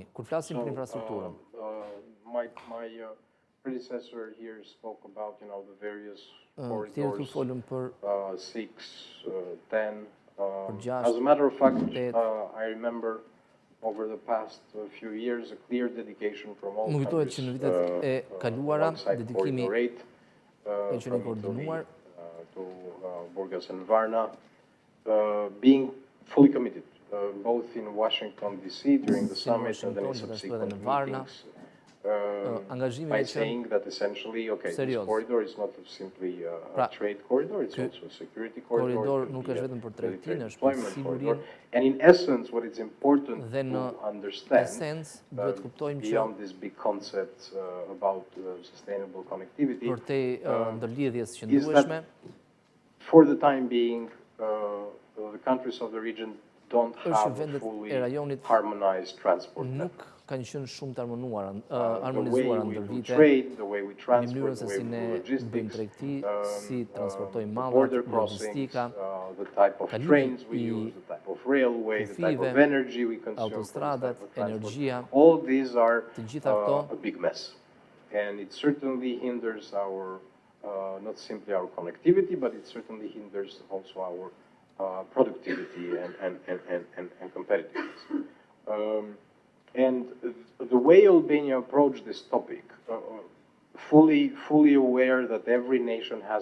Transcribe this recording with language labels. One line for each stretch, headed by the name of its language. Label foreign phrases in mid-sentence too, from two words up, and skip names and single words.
Albanian: Kur flasim për infrastrukturën, tjerë këtu folën për 6, 10, për 6, 8. Më kujtohet që në vitet e kaluara, dedikimi e qenë koordinuar,
English: fully committed, both in Washington DC during the summit and then in subsequent meetings, by saying that essentially, okay, this corridor is not simply a trade corridor, it's also a security corridor, military deployment corridor, and in essence, what is important to understand, beyond these big concepts about sustainable connectivity, is that for the time being, the countries of the region don't have a fully harmonized transport network.
Albanian: Kanë qenë shumë të harmonizuara ndër vite, në mënyrën se si ne bëjmë tregti, si transportojmë mallat, logjistika, kalimi i kufive, autostradat, energjia, të gjitha këto
English: and it certainly hinders our not simply our connectivity, but it certainly hinders also our productivity and competitiveness. And the way Albania approached this topic, fully aware that every nation has